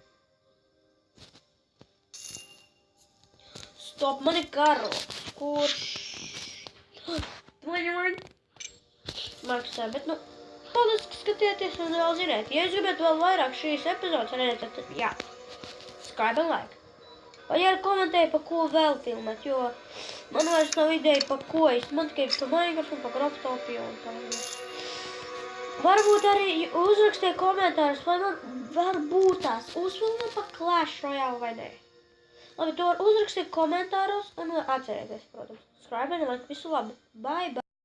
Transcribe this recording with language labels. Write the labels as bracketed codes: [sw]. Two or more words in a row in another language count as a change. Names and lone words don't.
[lv] Stop, man ir karoks. Kurš? Maksā, bet nu, paldies, ka skatieties un vēl ziniet. Ja jūs gribētu vēl vairāk šīs epizodes redzēt, tad jā, [en] subscribe and like. [lv] Vai arī komentēju, pa ko vēl filmēt, jo man vairs nav ideja, pa ko man tikai pa Minecraft un pa Craftopiju un tā. Varbūt arī uzrakstiet komentārus, vai man varbūt tās uzfilmēt pa Clash Royale vai nē. Labi, to var uzrakstiet komentāros un atcerieties, protams. [en] Subscribe and like, [lv] visu labi. [en] Bye, bye.